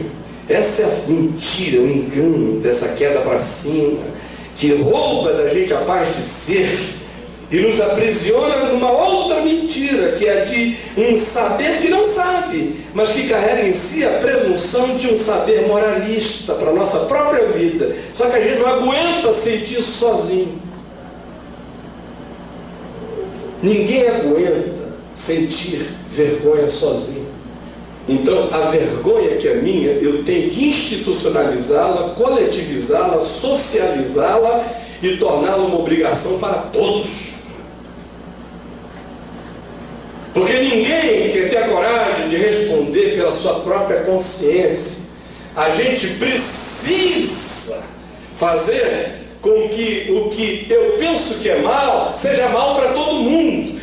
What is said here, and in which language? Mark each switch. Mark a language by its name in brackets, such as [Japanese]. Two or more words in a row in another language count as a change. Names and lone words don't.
[Portuguese] Essa é a mentira, o engano dessa queda para cima, que rouba da gente a paz de ser e nos aprisiona numa outra mentira, que é a de um saber que não sabe, mas que carrega em si a presunção de um saber moralista para a nossa própria vida. Só que a gente não aguenta sentir isso sozinho. Ninguém aguenta sentir vergonha sozinho. Então, a vergonha que é minha, eu tenho que institucionalizá-la, coletivizá-la, socializá-la e torná-la uma obrigação para todos. Porque ninguém quer ter a coragem de responder pela sua própria consciência. A gente precisa fazer com que o que eu penso que é mal, seja mal para todo mundo.